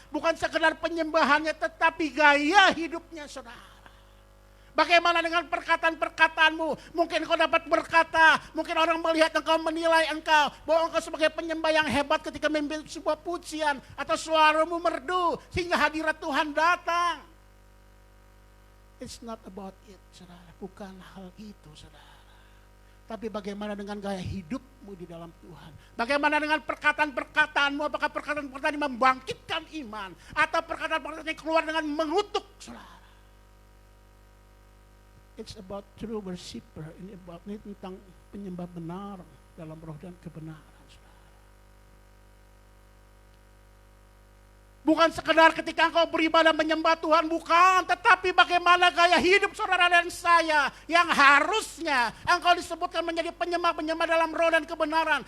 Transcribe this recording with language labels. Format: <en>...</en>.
<id>Bukan sekedar penyembahannya, tetapi gaya hidupnya, saudara. Bagaimana dengan perkataan-perkataanmu? Mungkin kau dapat berkata, mungkin orang melihat engkau, menilai engkau, bahwa engkau sebagai penyembah yang hebat ketika memimpin sebuah pujian, atau suaramu merdu, sehingga hadirat Tuhan datang.</id> <en>It's not about it, saudara.</en> <id>Bukan hal itu, saudara. Tapi bagaimana dengan gaya hidupmu di dalam Tuhan? Bagaimana dengan perkataan-perkataanmu? Apakah perkataan-perkataan yang membangkitkan iman? Atau perkataan-perkataan yang keluar dengan mengutuk, saudara?</id> <en>It's about true worshiper.</en> <id>Ini tentang penyembah benar dalam roh dan kebenaran, saudara. Bukan sekedar ketika engkau beribadah menyembah Tuhan, bukan. Tetapi bagaimana gaya hidup saudara dan saya yang harusnya engkau disebutkan menjadi penyembah-penyembah dalam roh dan kebenaran.</id>